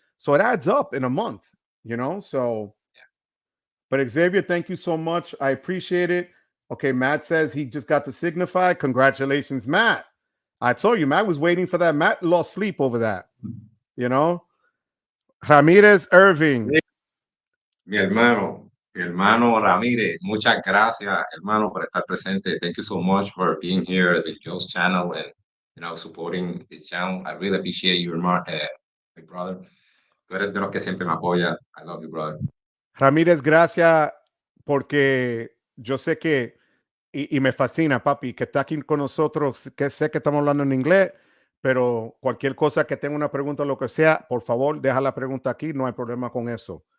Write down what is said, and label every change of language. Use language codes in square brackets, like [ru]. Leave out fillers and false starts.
[en] So it adds up in a month, you know? So, but Xavier, thank you so much. I appreciate it. Okay, Matt says he just got to Signify. Congratulations, Matt. I told you, Matt was waiting for that. Matt lost sleep over that, you know? Ramirez Irving. [es] Mi hermano Ramírez, muchas gracias, hermano, por estar presente. [en] Thank you so much for being here with Joe's channel and supporting his channel. I really appreciate you, hermano, my brother. [es] Tú eres de los que siempre me apoya. [en] I love you, brother. [es] Ramírez, gracias porque yo sé que, y me fascina, papi, que está aquí con nosotros, que sé que estamos hablando en inglés, pero cualquier cosa que tenga una pregunta o lo que sea, por favor, deja la pregunta aquí, no hay problema con eso.